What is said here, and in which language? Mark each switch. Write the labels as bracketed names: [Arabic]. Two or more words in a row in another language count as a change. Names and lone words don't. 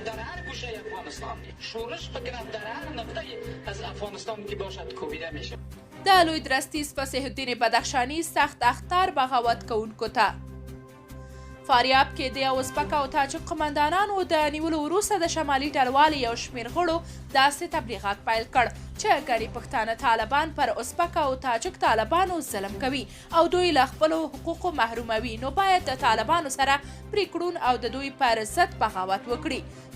[Persian] هر گوشه افغانستان شورش فکر در هر نقطه از افغانستان که باشد کوبیده میشه. [Pashto] د لوی درستیز فصیح الدین بدخشانی سخت اخطار بغاوت کوونکو ته فاریاب کې د ازبک او تاجک قمندانانو د نیولو وروسته د شمالي ډلوالې یو شمېر غړو داسې تبلیغات پیل کړ چې ګڼې پښتانه طالبان پر ازبک او تاجک طالبانو ظلم کوي او دوی له خپلو حقوقو محروموي، نو باید د طالبانو سره پریکړون او د دوی پر ضد بغاوت وکړي.